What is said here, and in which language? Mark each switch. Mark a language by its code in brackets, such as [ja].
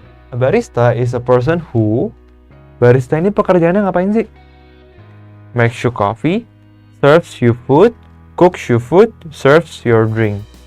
[en] A barista is a person who... [id] Barista ini pekerjaannya ngapain sih? [en] Makes you coffee, serves you food, cooks you food, serves your drink.